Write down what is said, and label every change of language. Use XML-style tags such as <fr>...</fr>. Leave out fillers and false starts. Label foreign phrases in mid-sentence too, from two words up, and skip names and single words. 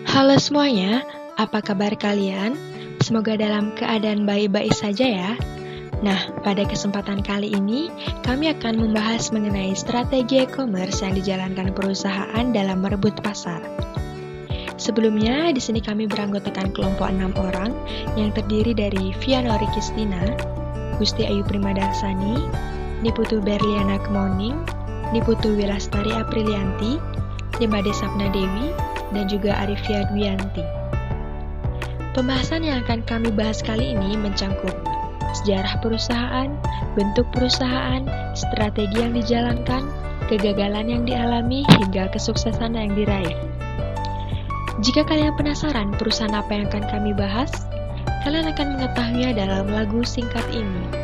<id>Halo semuanya, apa kabar kalian? Semoga dalam keadaan baik-baik saja ya. Nah, pada kesempatan kali ini, kami akan membahas mengenai strategi e-commerce yang dijalankan perusahaan dalam merebut pasar. Sebelumnya, di sini kami beranggotakan kelompok 6 orang yang terdiri dari Vianori Kristina, Gusti Ayu Primadarsani, Niputu Berliana Kemoning, Niputu Wilastari Aprilianti, Demade Sapna Dewi, dan juga Arifia Dwianti. Pembahasan yang akan kami bahas kali ini mencangkup sejarah perusahaan, bentuk perusahaan, strategi yang dijalankan, kegagalan yang dialami, hingga kesuksesan yang diraih. Jika kalian penasaran perusahaan apa yang akan kami bahas, kalian akan mengetahuinya dalam lagu singkat ini.</id>